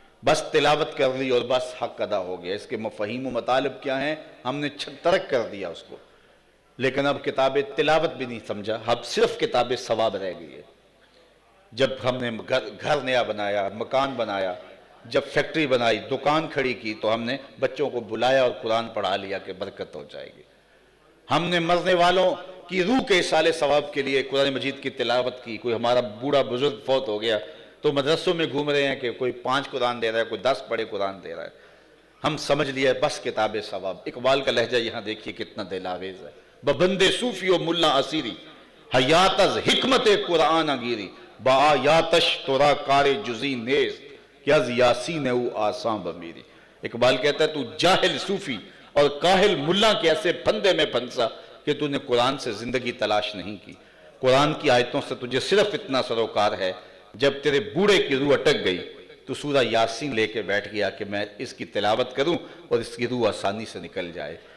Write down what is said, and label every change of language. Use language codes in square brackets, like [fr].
[ur] بس تلاوت کر لی اور بس حق ادا ہو گیا۔ اس کے مفاہیم و مطالب کیا ہیں ہم نے ترک کر دیا اس کو، لیکن اب کتاب تلاوت بھی نہیں سمجھا، اب صرف کتاب ثواب رہ گئی ہے۔ جب ہم نے گھر نیا بنایا، مکان بنایا، جب فیکٹری بنائی، دکان کھڑی کی، تو ہم نے بچوں کو بلایا اور قرآن پڑھا لیا کہ برکت ہو جائے گی۔ ہم نے مرنے والوں کی روح کے اصال ثواب کے لیے قرآن مجید کی تلاوت کی. کوئی ہمارا بوڑھا بزرگ فوت ہو گیا تو مدرسوں میں گھوم رہے ہیں کہ کوئی 5 قرآن دے رہا ہے, کوئی 10 پڑھے قرآن دے رہا ہے. ہم سمجھ لیا بس کتاب ثواب. اقبال کا لہجہ یہاں دیکھیے کتنا دل آویز ہے. [fa] ببند صوفی و ملا اسیری حیات از حکمت قرآن گیری با آیاتش تورا کار جزی نیست کہ از یاسین او آسان بمیری. [ur] اقبال کہتا ہے تو جاہل صوفی اور کاہل ملا کے ایسے پھندے میں پھنسا کہ تو نے قرآن سے زندگی تلاش نہیں کی. قرآن کی آیتوں سے تجھے صرف اتنا سروکار ہے جب تیرے بوڑھے کی روح اٹک گئی تو سورہ یاسین لے کے بیٹھ گیا کہ میں اس کی تلاوت کروں اور اس کی روح آسانی سے نکل جائے.